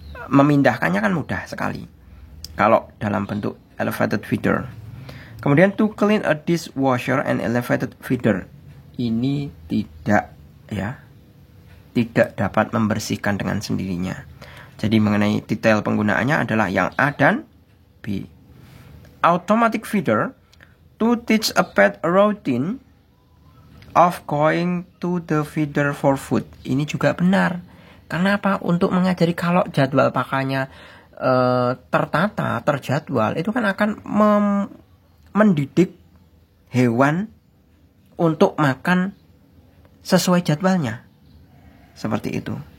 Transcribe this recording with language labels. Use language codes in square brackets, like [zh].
[id] Memindahkannya kan mudah sekali kalau dalam bentuk elevated feeder. Kemudian [en] to clean a dishwasher and elevated feeder. [id] Ini tidak ya. Tidak dapat membersihkan dengan sendirinya. Jadi mengenai detail penggunaannya adalah yang A dan B. [en] Automatic feeder. To teach a pet a routine of going to the feeder for food. [id] Ini juga benar. Karena apa? Untuk mengajari kalau jadwal pakannya tertata, terjadwal, itu kan akan mendidik hewan untuk makan sesuai jadwalnya. Seperti itu.